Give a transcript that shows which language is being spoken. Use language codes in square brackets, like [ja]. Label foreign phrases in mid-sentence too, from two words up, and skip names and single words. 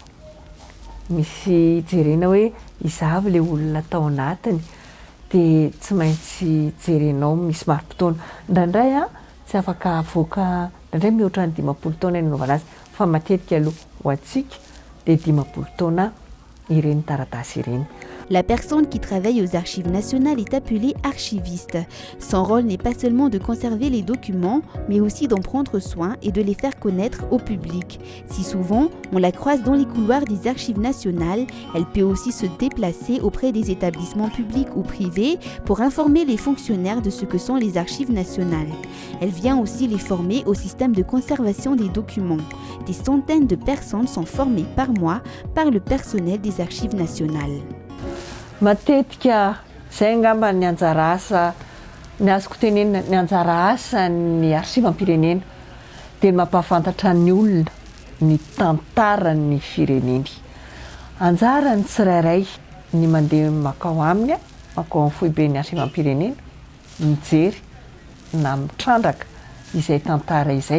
[mg] Misy jerena hoe izavy ilay olona tao anatiny, dia tsy maintsy jerenao misy marim-potoana. Indraindray tsy afaka avoaka, indraindray mihoatra ny 50 taona nanaovana azy, fa matetika aloha ho antsika dia 50 taona ireny taratasy ireny. [fr] La personne qui travaille aux archives nationales est appelée archiviste. Son rôle n'est pas seulement de conserver les documents, mais aussi d'en prendre soin et de les faire connaître au public. Si souvent on la croise dans les couloirs des archives nationales, elle peut aussi se déplacer auprès des établissements publics ou privés pour informer les fonctionnaires de ce que sont les archives nationales. Elle vient aussi les former au système de conservation des documents. Des centaines de personnes sont formées par mois par le personnel des archives nationales. [mg] Matetika izay angamba ny anjara asa, ny azoko tenenina ny anjara asa ny archivam-pirenena dia mampahafantatra ny olona ny tantaran'ny fireneny. Anjarany tsirairay ny mandeha makao aminy, makao amin'ny foiben'ny archivam-pirenena mijery na mitrandraka izay tantara izay.